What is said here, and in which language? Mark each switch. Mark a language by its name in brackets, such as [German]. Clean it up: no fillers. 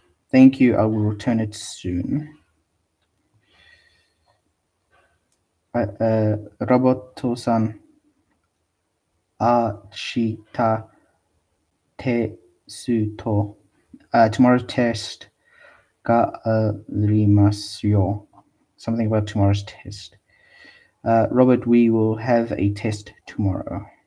[English] Thank you. I will return it soon. [Japanese] ロボットさん、明日テスト、 [English] tomorrow's test [Japanese] がありますよ。 [English] Something about tomorrow's test. Robert, we will have a test tomorrow.